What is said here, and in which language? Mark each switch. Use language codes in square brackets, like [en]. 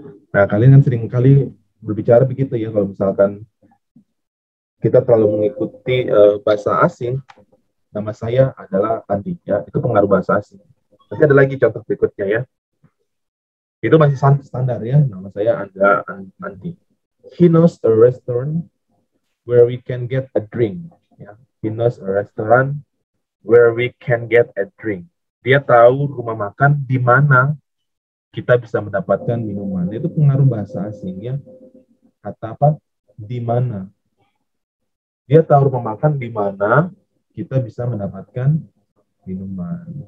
[id] Nah, kalian kan sering kali berbicara begitu ya, kalau misalkan kita terlalu mengikuti bahasa asing, nama saya adalah Andi. Ya, itu pengaruh bahasa asing. Nanti ada lagi contoh berikutnya ya. Itu masih standar ya, nama saya Andi. [en] He knows a restaurant where we can get a drink. Ya. He knows a restaurant where we can get a drink. [id] Dia tahu rumah makan di mana kita bisa mendapatkan minuman. Itu pengaruh bahasa asing ya. Kata apa? Di mana. Dia tahu rumah makan di mana kita bisa mendapatkan minuman.